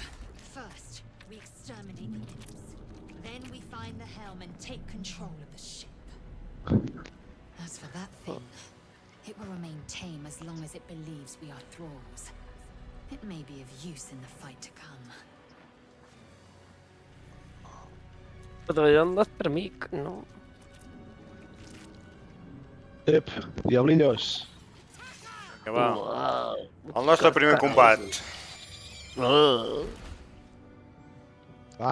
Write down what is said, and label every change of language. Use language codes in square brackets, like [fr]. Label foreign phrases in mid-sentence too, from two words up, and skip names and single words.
[en] First, we exterminate the imps. Then we find the helm and take control of the ship. As for that thing, it will remain tame as long as it believes we are thralls. It may be of use in the fight to come. [ca] Però el nostre amic, no? Ep, diablillos. Vinga, va. El nostre primer combat. Va,